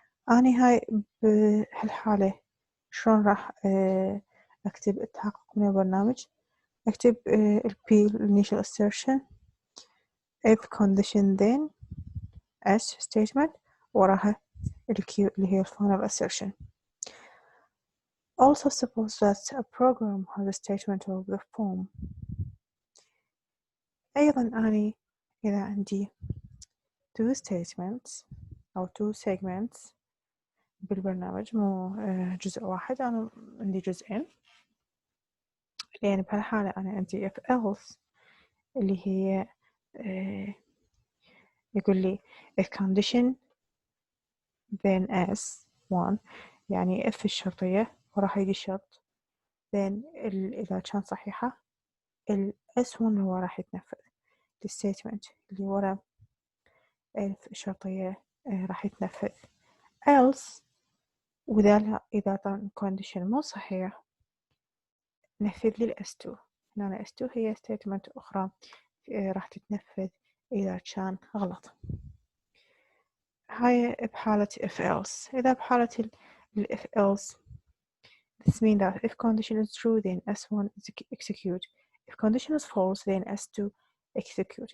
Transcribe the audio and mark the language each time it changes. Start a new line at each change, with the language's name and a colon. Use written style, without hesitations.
Arabic: أنا هاي بهالحالة شلون راح أكتب التحقق من البرنامج؟ أكتب ال
English: P initial assertion if condition then S statement
Arabic: وراها ال Q اللي هي
English: final assertion. Also suppose that a program has a statement of the form.
Arabic: أيضا أنا إذا عندي
English: two statements
Arabic: أو
English: two segments
Arabic: بالبرنامج، مو جزء واحد، أنا عندي جزئين. لأن بهالحالة أنا عندي if else اللي هي يقول لي
English: if condition then as one،
Arabic: يعني if الشرطية وراح يجي الشرط then إذا كان صحيحة ال S1 هو راح يتنفذ. الستيتمنت اللي ورا if الشرطية راح يتنفذ. else وإذا لا، إذا كان condition مو صحيح نفذ لي ال S2. هنا S2 هي statement أخرى راح تتنفذ إذا كان غلط. هاي بحالة if else. إذا بحالة ال
English: if else this means that if condition is true then S1 is execute, if condition is false then S2 execute.